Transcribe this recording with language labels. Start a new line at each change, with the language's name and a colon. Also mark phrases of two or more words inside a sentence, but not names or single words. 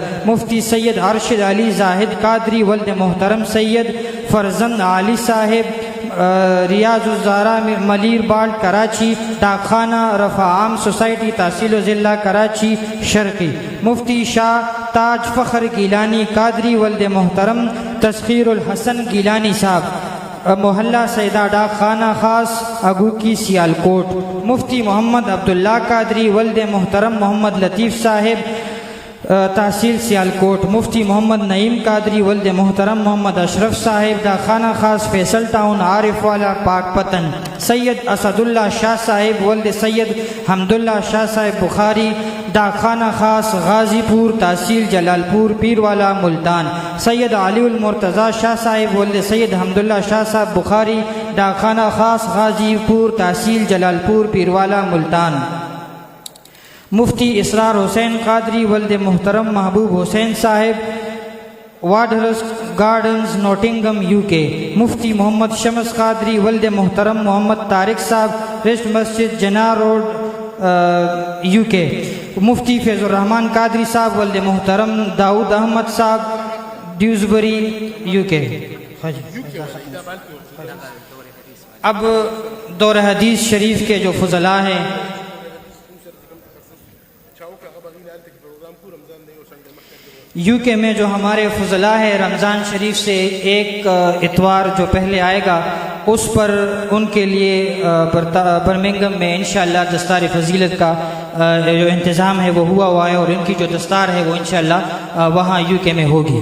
Urdu: مفتی سید ارشد علی زاہد قادری ولد محترم سید فرزند علی صاحب ریاض الزہرا ملیر ہالٹ کراچی ڈاکخانہ رفاہ عام سوسائٹی تحصیل ضلع کراچی شرقی. مفتی شاہ تاج فخر گیلانی قادری ولد محترم تسخیر الحسن گیلانی صاحب محلہ سیدا ڈاک خانہ خاص اگوکی سیالکوٹ. مفتی محمد عبداللہ قادری ولد محترم محمد لطیف صاحب تحصیل سیالکوٹ. مفتی محمد نعیم قادری ولد محترم محمد اشرف صاحب ڈاک خانہ خاص فیصل ٹاؤن عارف والا پاکپتن. سید اسداللہ شاہ صاحب ولد سید حمداللہ شاہ صاحب بخاری ڈاک خانہ خاص غازی پور تحصیل جلالپور پیروالا ملتان. سید علی المرتضیٰ شاہ صاحب ولد سید حمداللہ شاہ صاحب بخاری ڈاک خانہ خاص غازی پور تحصیل جلالپور پیروالا ملتان. مفتی اسرار حسین قادری ولد محترم محبوب حسین صاحب واڈہرس گارڈنز ناٹنگھم یوکے. مفتی محمد شمس قادری ولد محترم محمد طارق صاحب ریسٹ مسجد جنا روڈ یوکے. مفتی فیض الرحمان قادری صاحب ولد محترم داؤد احمد صاحب ڈیوزبری یوکے. اب دورہ حدیث شریف کے جو فضلاء ہیں یوکے میں جو ہمارے فضلاء ہیں رمضان شریف سے ایک اتوار جو پہلے آئے گا اس پر ان کے لیے برمنگھم میں ان شاء اللہ دستار فضیلت کا جو انتظام ہے وہ ہوا ہے اور ان کی جو دستار ہے وہ ان شاء اللہ وہاں یوکے میں ہوگی.